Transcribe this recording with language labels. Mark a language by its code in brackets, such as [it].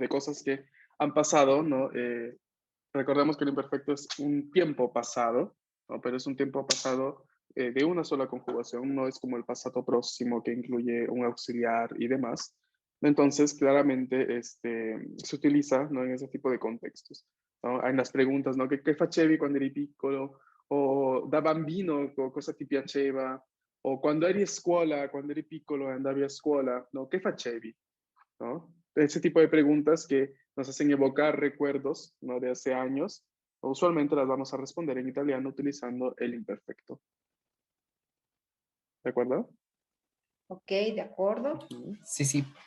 [es] De cosas que han pasado, ¿no? Recordemos que el imperfecto es un tiempo pasado, ¿no? Pero es un tiempo pasado de una sola conjugación, no es como el pasado próximo que incluye un auxiliar y demás. Entonces, claramente se utiliza, ¿no? En ese tipo de contextos, ¿no? En las preguntas, ¿no? [it] Che facevi quando eri piccolo? O da bambino, cosa ti piaceva? O quando eri a scuola, quando eri piccolo e andavi a scuola, ¿no? Che facevi? [es] ¿No? Ese tipo de preguntas que nos hacen evocar recuerdos, ¿no? De hace años. Usualmente las vamos a responder en italiano utilizando el imperfecto. ¿De acuerdo? Ok, de acuerdo. Ujú. Sí, sí.